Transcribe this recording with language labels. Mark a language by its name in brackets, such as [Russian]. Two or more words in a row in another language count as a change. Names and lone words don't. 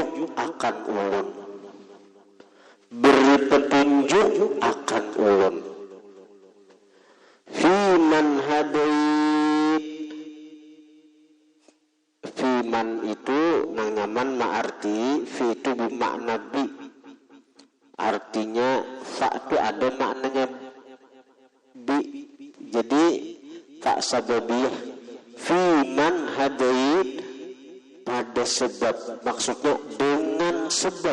[Banjar] akan ulun, beri petunjuk akan ulun. [Arabic] فيمن هديت, [Banjar] fiman itu nang nyaman ma'arti, [Indonesian] fi itu bermakna bi, artinya fa itu ada maknanya bi, jadi fa sababiyah. [Arabic] فيمن هديت [Indonesian] pada sebab, maksudnya dengan sebab.